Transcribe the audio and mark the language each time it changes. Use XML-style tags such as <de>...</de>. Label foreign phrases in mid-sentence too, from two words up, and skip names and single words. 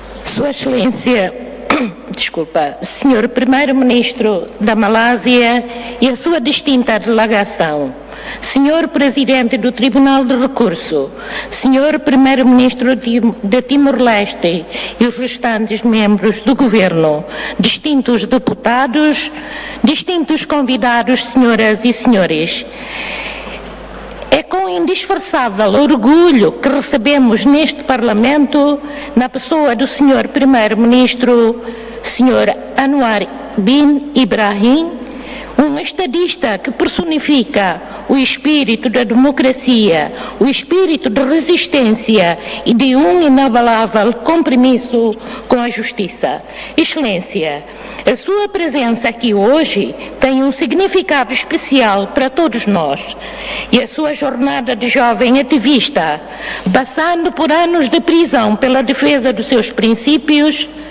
<pt>Sua Excelência, desculpa, Senhor Primeiro-Ministro da Malázia e a sua distinta delegação, Senhor Presidente do Tribunal de Recurso, Senhor Primeiro-Ministro de Timor-Leste e os restantes membros do Governo, distintos deputados, distintos convidados, senhoras e senhores, é com indisfarçável orgulho que recebemos neste Parlamento, na pessoa do Senhor Primeiro-Ministro, Sr. Anwar bin Ibrahim, um estadista que personifica o espírito da democracia, o espírito de resistência e de um inabalável compromisso com a justiça. Excelência, a sua presença aqui hoje tem um significado especial para todos nós e a sua jornada de jovem ativista, passando por anos de prisão pela defesa dos seus princípios,</pt>